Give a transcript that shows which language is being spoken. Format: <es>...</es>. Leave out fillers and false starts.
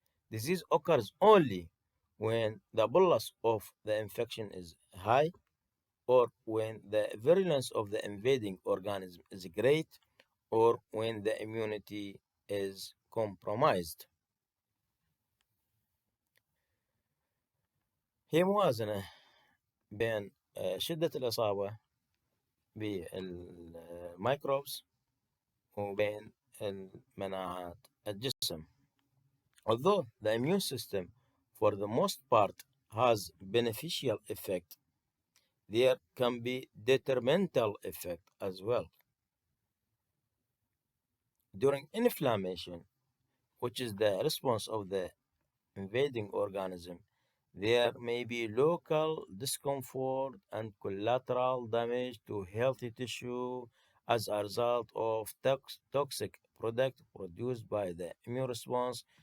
<en>Disease occurs only when the bolus of the infection is high or when the virulence of the invading organism is great or when the immunity is compromised.</en> <ar>هي موازنة بين شدة الإصابة بالميكروبس وبين المناعات الجسم.</ar> <en>Although the immune system for the most part has beneficial effect, there can be detrimental effect as well. During inflammation, which is the response of the invading organism, there may be local discomfort and collateral damage to healthy tissue as a result of toxic product produced by the immune response.</en>